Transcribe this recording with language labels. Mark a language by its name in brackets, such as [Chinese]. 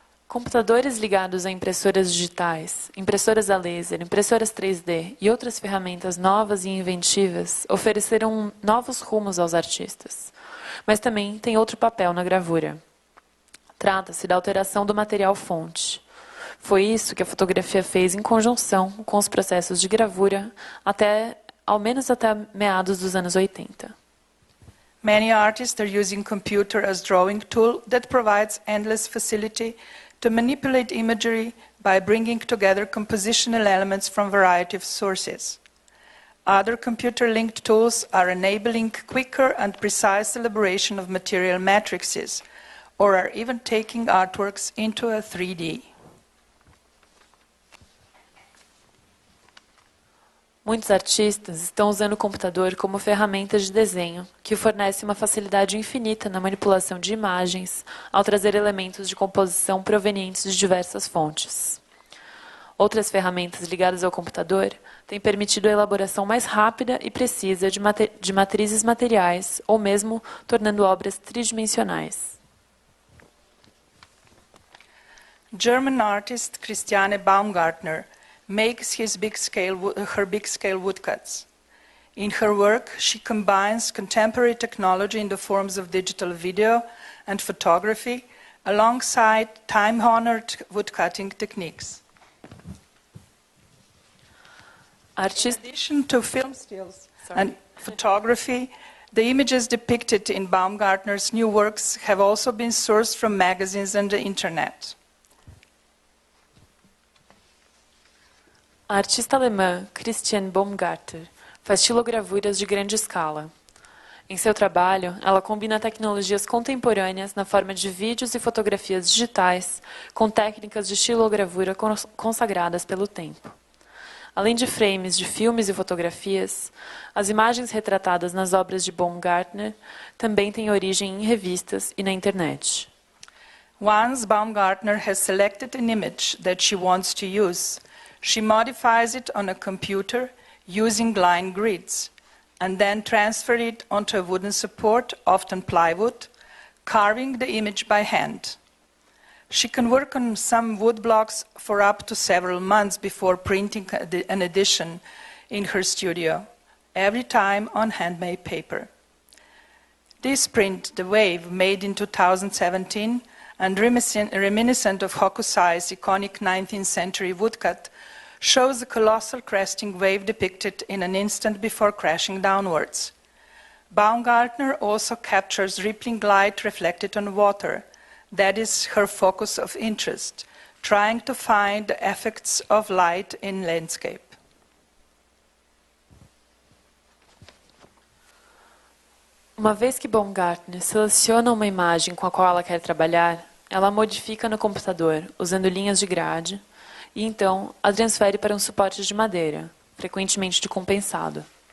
[Portuguese] Computadores ligados a impressoras digitais, impressoras a laser, impressoras 3D e outras ferramentas novas e inventivas ofereceram novos rumos aos artistas, mas também tem outro papel na gravura. Trata-se da alteração do material fonte. Foi isso que a fotografia fez em conjunção com os processos de gravura ao menos até meados dos anos 80. [English] Many artists are using computer as drawing tool that provides endless facility to manipulate imagery by bringing together compositional elements from a variety of sources. Other computer-linked tools are enabling quicker and precise elaboration of material matrices, or are even taking artworks into a 3D. [Portuguese] Muitos artistas estão usando o computador como ferramenta de desenho, que fornece uma facilidade infinita na manipulação de imagens, ao trazer elementos de composição provenientes de diversas fontes. Outras ferramentas ligadas ao computador têm permitido a elaboração mais rápida e precisa de matrizes materiais, ou mesmo tornando obras tridimensionais. [English] German artist Christiane Baumgartner makes her big-scale woodcuts. In her work, she combines contemporary technology in the forms of digital video and photography alongside time-honored woodcutting techniques. In addition to film stills and photography, the images depicted in Baumgartner's new works have also been sourced from magazines and the internet. [Portuguese] A artista alemã Christiane Baumgartner faz estilogravuras de grande escala. Em seu trabalho, ela combina tecnologias contemporâneas na forma de vídeos e fotografias digitais com técnicas de estilogravura consagradas pelo tempo. Além de frames de filmes e fotografias, as imagens retratadas nas obras de Baumgartner também têm origem em revistas e na internet. [English] Once Baumgartner has selected an image that she wants to use, she modifies it on a computer using line grids, and then transfer it onto a wooden support, often plywood, carving the image by hand. She can work on some wood blocks for up to several months before printing an edition in her studio, every time on handmade paper. This print, The Wave, made in 2017, and reminiscent of Hokusai's iconic 19th century woodcut, shows a colossal cresting wave depicted in an instant before crashing downwards. Baumgartner also captures rippling light reflected on water. That is her focus of interest, trying to find the effects of light in landscape. [Portuguese] Uma vez que Baumgartner seleciona uma imagem com a qual ela quer trabalhar, ela modifica no computador, usando linhas de grade, e então a transfere para um suporte de madeira, frequentemente de compensado.